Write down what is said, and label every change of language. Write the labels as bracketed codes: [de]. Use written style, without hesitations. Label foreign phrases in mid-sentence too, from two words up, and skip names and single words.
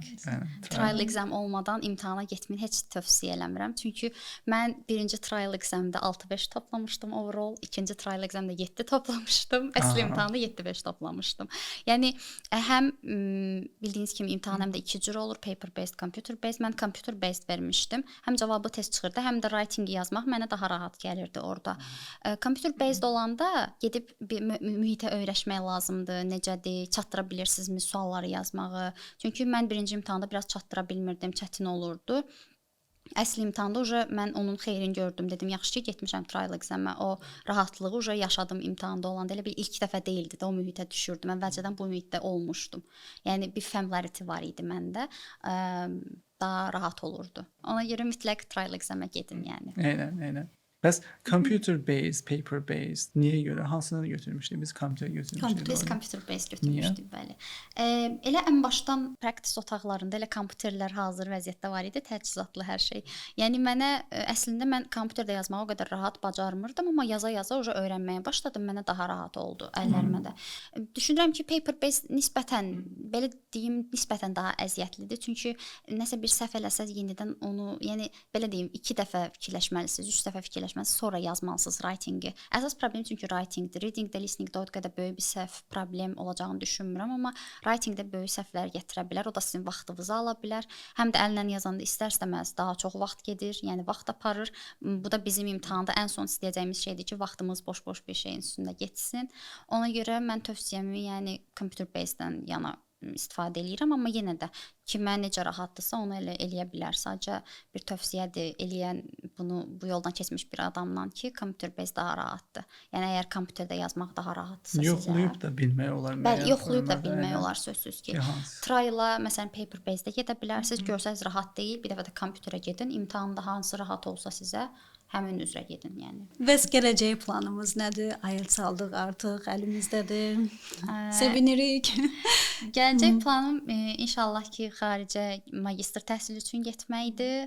[en] Trial exam [az] olmadan imtahana getməyi heç tövsiyə eləmirəm. Çünki mən birinci [en] trial examda [az] 6-5 toplamışdım overall, ikinci [en] trial examda [az] 7 toplamışdım. Əsl imtahanda 7-5 toplamışdım. Yəni həm bildiyiniz kimi imtahan həm də 2 cür olur, [en] paper based, computer based. [az] Mən [en] computer based [az] vermişdim. Həm cavabı tez çıxırdı, həm də writing yazmaq mənə daha rahat gəlirdi orada. [en] Computer based [az] olanda gedib bir mühitə öyrəşmək lazımdır, necədir, çatdıra bilirsinizmi sualları yazmağı. Çünki mən birinci imtahanda biraz çatdıra bilmirdim, çətin olurdu. Əsl imtahanda mən onun xeyrini gördüm. Dedim, yaxşı ki, getmişəm [en] trial exam-ə. [az] O rahatlığı yaşadım imtahanda olanda. Elə bir ilk dəfə deyildi də o mühitə düşürdüm. Əvvəlcədən bu mühitdə olmuşdum. Yəni bir familiarity var idi məndə. Daha rahat olurdu. Ona görə mütləq [en] trial exam-ə [az] gedin yəni. Eynən. Bəs [en] computer based, paper based [az] niyə görə? Hansını götürmüşdük? Biz computer götürmüşdük. Biz [en] computer based [az] götürmüşdük, bəli. Elə ən başdan practice otaqlarında elə kompüterlər hazır vəziyyətdə var idi, təchizatlı hər şey. Yəni mənə əslində mən kompüterdə yazmağı o qədər rahat bacarmırdım, amma yaza-yaza öyrənməyə başladım. Mənə daha rahat oldu əllərimə də. Düşünürəm ki, [en] paper based [az] nisbətən belə deyim, nisbətən daha əziyyətlidir. Çünki nəsə bir səhv eləsəz yenidən onu, yəni belə deyim, 2 dəfə fikirləşməlisiniz, 3 dəfə fikirləşməlisiniz, sonra yazmalısınız writing-i. Əsas problem çünki writing-dir. Reading-də, listening-də o qədər böyük bir səhv problem olacağını düşünmürəm, amma writing-də böyük səhvlər gətirə bilər. O da sizin vaxtınızı ala bilər. Həm də əllə yazanda istər-istəməz daha çox vaxt gedir, yəni vaxt aparır. Bu da bizim imtahanda ən son istəyəcəyimiz şeydir ki, vaxtımız boş-boş bir şeyin üstündə getsin. Ona görə mən tövsiyəmi, yəni [en] computer based-dən [az] yana istifadə eləyirəm, amma yenə də kimə necə rahatdırsa onu eləyə bilər. Sadəcə bir tövsiyədir eləyən bunu bu yoldan keçmiş bir adamdan ki, [en] computer based [az] daha rahatdır. Yəni əgər kompüterdə yazmaq daha rahatdırsa sizə. Yoxlayıb da bilmək olar. Bəli, yoxlayıb da bilmək olar sözsüz ki. Trial-a məsələn [en] paper based-də [az] gedə bilərsiniz. Görsəz rahat deyil, bir dəfə də kompüterə gedin. İmtahanda hansı rahat olsa sizə həmin üzrə gedin, yəni. Bəs gələcək planımız nədir? IELTS aldıq artıq, əlimizdədir. Sevinirik. Gələcək planım inşallah ki, xaricə magistr təhsili üçün getməkdir.